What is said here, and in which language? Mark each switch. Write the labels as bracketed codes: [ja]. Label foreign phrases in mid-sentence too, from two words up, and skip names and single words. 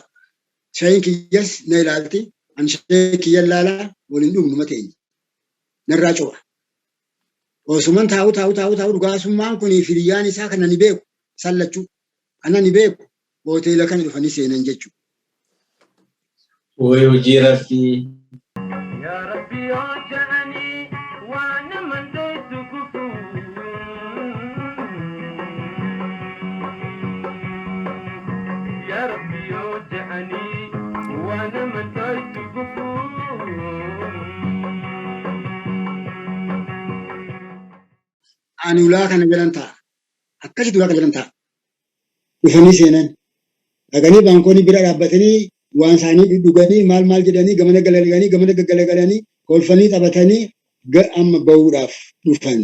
[om] Shaayiin kiyyas na ilaalti. Ani shaayii kiyya ilaalaa waliin dhugnu mateenya. Narraa cuba. Osuman taa'u dhugaasummaan kun firiyyaan isaa kana ni beeku sallachuu. Ana ni beeku hoteela kana dhufanii seenan jechuudha. Woy hojii rabbii. [ar] يا ربي وجعني وانا من زيت يا ربي وجعني وانا من زيت [om] Ani ulaa kana jalan ta'a. Akkasitti ulaa kana jalan ta'a. Dhufanii seenan. Dhaqanii baankonni bira dhaabbatanii waan isaanii dhuganii maal jedhanii gamana galagalanii kolfanii taphatanii amma bahuudhaaf dhufan.